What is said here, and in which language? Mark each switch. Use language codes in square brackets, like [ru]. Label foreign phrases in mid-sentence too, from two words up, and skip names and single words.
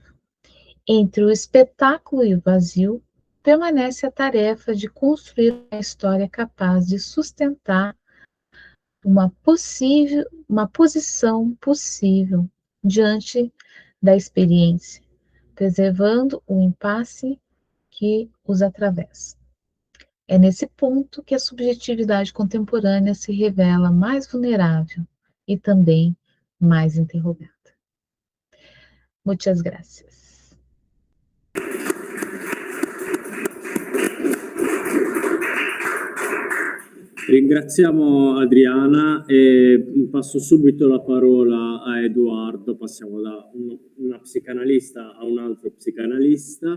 [pt] Entre o espetáculo e o vazio, permanece a tarefa de construir uma história capaz de sustentar uma posição possível diante da experiência, preservando o impasse que os atravessa. É nesse ponto que a subjetividade contemporânea se revela mais vulnerável e também mais interrogada. Muitas graças. [it] Ringraziamo Adriana e passo subito la parola a Edoardo. Passiamo da una psicanalista a un altro psicanalista.